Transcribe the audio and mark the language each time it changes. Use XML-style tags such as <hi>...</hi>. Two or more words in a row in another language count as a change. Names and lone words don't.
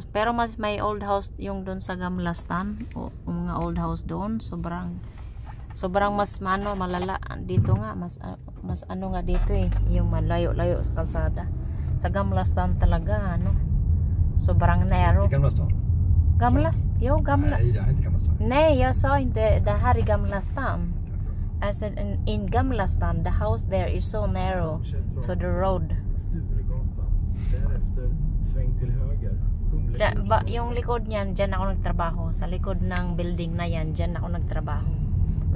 <tl>Pero mas may</tl> <en>old house</en> <tl>yung doon sa Gamlastan. O mga</tl> <en>old house</en> <tl>doon. Sobrang mas malala. Dito nga, mas ano nga dito eh. Yung malayo-layo sa kalsada. Sa Gamlastan talaga, ano. Sobrang narrow. Gamlastan?</tl> <sv>Jo, Gamla. Nej, det är inte Gamlastan. Nej, jag sa inte det här i Gamlastan.</sv> <en>I said in Gamlastan, the house there is so narrow to the road. Sturegatan.</en> <sv>Därefter sväng till höger.</sv> <tl>Yung likod niyan, dyan ako nagtrabaho. Sa likod ng building na yan, dyan ako nagtrabaho.</tl>